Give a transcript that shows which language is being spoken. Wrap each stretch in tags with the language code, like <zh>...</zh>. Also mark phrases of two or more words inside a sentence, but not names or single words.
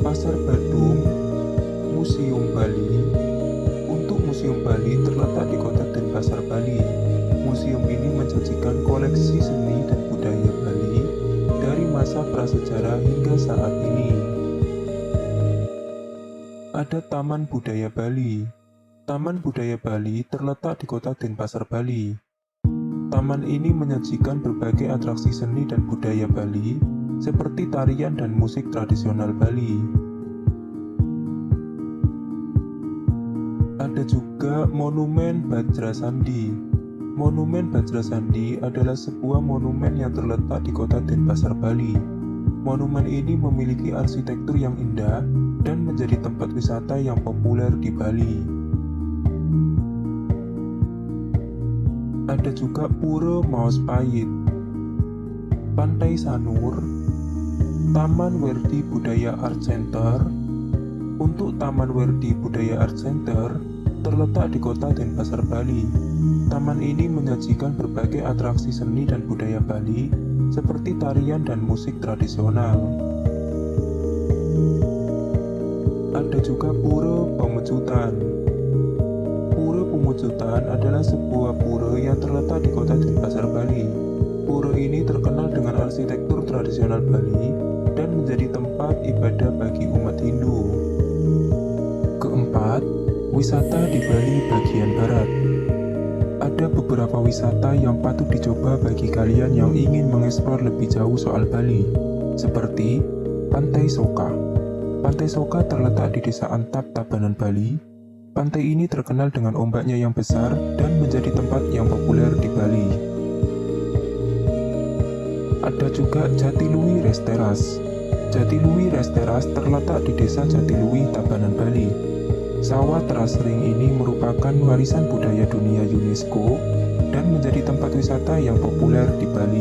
<id>Pasar Badung, Museum Bali. Untuk Museum Bali terletak di Kota Denpasar, Bali. Museum ini mensajikan koleksi seni dan budaya Bali dari masa prasejarah hingga saat ini. Ada Taman Budaya Bali. Taman Budaya Bali terletak di Kota Denpasar, Bali. Taman ini menyajikan berbagai atraksi seni dan budaya Bali seperti tarian dan musik tradisional Bali. Ada juga Monumen Bajrasandi. Monumen Bajrasandi adalah sebuah monumen yang terletak di Kota Denpasar, Bali. Monumen ini memiliki arsitektur yang indah dan menjadi tempat wisata yang populer di Bali. Ada juga Pura Maospahit, Pantai Sanur, Taman Werdi Budaya Art Center. Untuk Taman Werdi Budaya Art Center terletak di Kota Denpasar, Bali. Taman ini menyajikan berbagai atraksi seni dan budaya Bali seperti tarian dan musik tradisional. Ada juga Pura Pamujutan. Pura Pamujutan adalah sebuah pura yang terletak di Kota Denpasar, Bali. Pura ini terkenal dengan arsitektur tradisional Bali dan menjadi tempat ibadah bagi umat Hindu. Keempat, wisata di Bali bagian barat. Ada beberapa wisata yang patut dicoba bagi kalian yang ingin mengeksplor lebih jauh soal Bali, seperti Pantai Soka. Pantai Soka terletak di Desa Antap, Tabanan, Bali. Pantai ini terkenal dengan ombaknya yang besar dan menjadi tempat yang populer di Bali. Ada juga Jatiluwi Rest Terrace. Jatiluwi Rest Terrace terletak di Desa Jatiluwi, Tabanan, Bali. Sawah teras ring ini merupakan warisan budaya dunia UNESCO dan menjadi tempat wisata yang populer di Bali.</id>